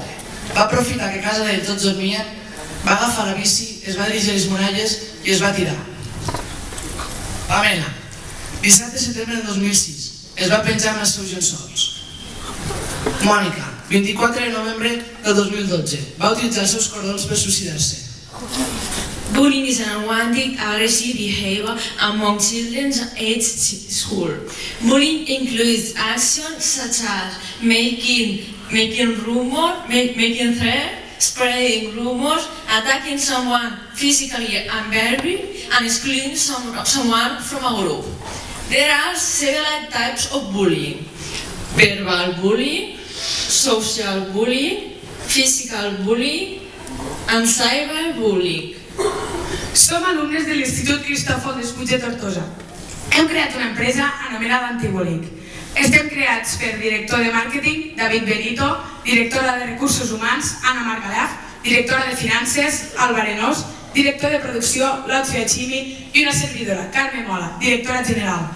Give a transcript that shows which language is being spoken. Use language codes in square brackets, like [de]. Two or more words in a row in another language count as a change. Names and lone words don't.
[ca] Va aprofitar que a casa d'ell tots dormien, va agafar la bici, es va dirigir a les muralles i es va tirar. Pamela, 17 de setembre de 2006. Es va penjar amb els seus llençols. Mònica, 24 de novembre de 2012. Va utilitzar els seus cordons per suïcidar-se. [en] Bullying is an unwanted, aggressive behavior among children aged school. Bullying includes actions such as making threats, spreading rumors, attacking someone physically and verbally, and excluding someone from a group. There are several types of bullying: verbal bullying, social bullying, physical bullying, and cyberbullying. [ca] Som alumnes de l'Institut Cristòfol d'Estuds de Tortosa. Hem creat una empresa anomenada Antibullying. Estem creats per director de màrqueting, David Benito, directora de recursos humans, Anna Margalaf, directora de finances, Alba Arenós, director de producció, Lot Fiachimi, i una servidora, Carme Mola, directora general.